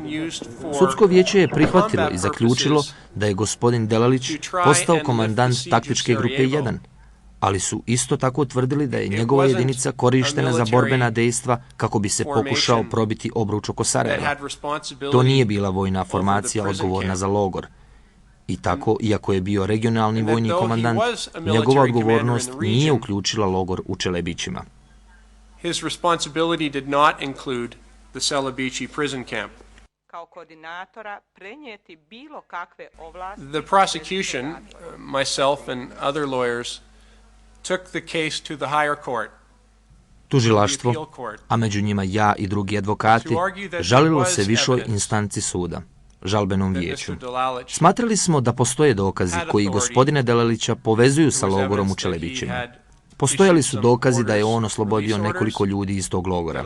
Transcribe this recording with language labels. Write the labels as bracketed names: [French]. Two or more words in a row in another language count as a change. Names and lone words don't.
[Bosnian] Sudsko vijeće je prihvatilo i zaključilo da je gospodin Delalić postao komandant taktičke grupe 1, ali su isto tako tvrdili da je njegova jedinica korištena za borbena dejstva kako bi se pokušao probiti obruč oko Sarajeva. To nije bila vojna formacija odgovorna za logor. I tako, iako je bio regionalni vojni komandant, njegova odgovornost nije uključila logor u Čelebićima. [English] His responsibility did not include the Celebići prison camp. [Bosnian] Kao koordinatora prenijeti bilo kakve ovlasti. [English] The prosecution, myself and other lawyers, took the case to the higher court. [Bosnian] Tužilaštvo, a među njima ja i drugi advokati, žalilo se višoj instanci suda, žalbenom vijeću. Smatrali smo da postoje dokazi koji gospodina Delalića povezuju sa logorom u Čelebićima. Postojali su dokazi da je on oslobodio nekoliko ljudi iz tog logora.